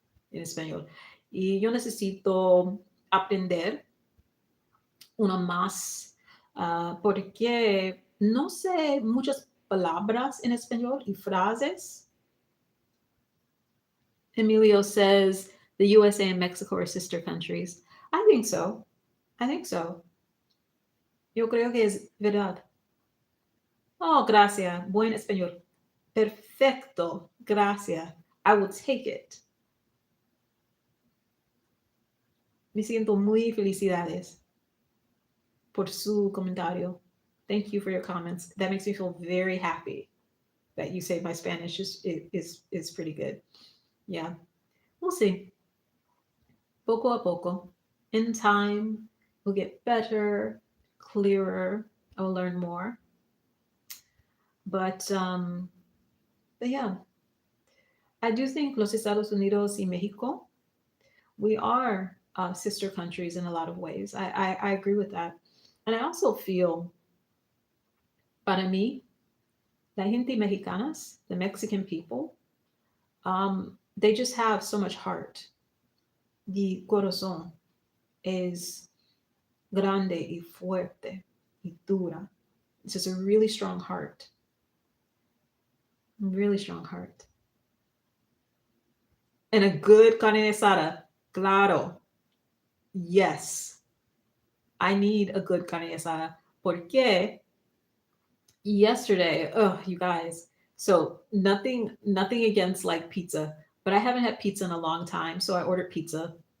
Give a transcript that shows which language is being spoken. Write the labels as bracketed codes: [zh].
[es] En español. Y yo necesito aprender una más porque no sé muchas palabras en español y frases. [en] Emilio says the USA and Mexico are sister countries. I think so. I think so. [es] Yo creo que es verdad. Oh, gracias. Buen español. Perfecto. Gracias. [en] I will take it. [es] Me siento muy felicidades por su comentario. [en] Thank you for your comments. That makes me feel very happy that you say my Spanish is pretty good. Yeah, we'll see. [es] Poco a poco. [en] In time, we'll get better, clearer. I will learn more. But um, but yeah, I do think [es] Los Estados Unidos y Mexico, [en] we are sister countries in a lot of ways. I agree with that. And I also feel, [es] para mí, la gente mexicanas, [en] the Mexican people, they just have so much heart. [es] The corazón es grande y fuerte y dura. [en] It's just a really strong heart, really strong heart. And a good carne asada, claro, yes, I need a good carne asada. Porque yesterday, oh, you guys, so nothing against like pizza, but I haven't had pizza in a long time, so I ordered pizza.